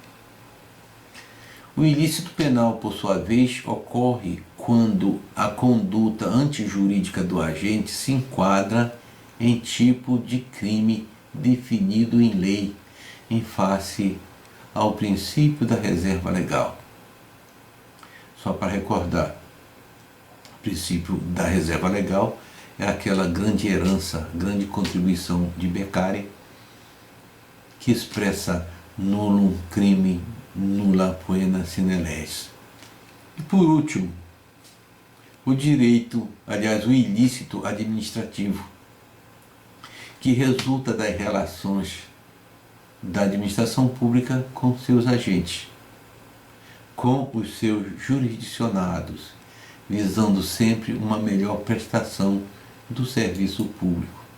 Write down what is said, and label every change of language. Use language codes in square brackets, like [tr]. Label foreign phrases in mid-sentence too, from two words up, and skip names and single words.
[pt] O ilícito penal, por sua vez, ocorre quando a conduta antijurídica do agente se enquadra em tipo de crime definido em lei, em face ao princípio da reserva legal. Só para recordar, o princípio da reserva legal é aquela grande herança, grande contribuição de Beccari, que expressa [la] nullum crime, nulla poena sine leges. [pt] E por último, o ilícito administrativo, que resulta das relações da administração pública com seus agentes, com os seus jurisdicionados, visando sempre uma melhor prestação do serviço público.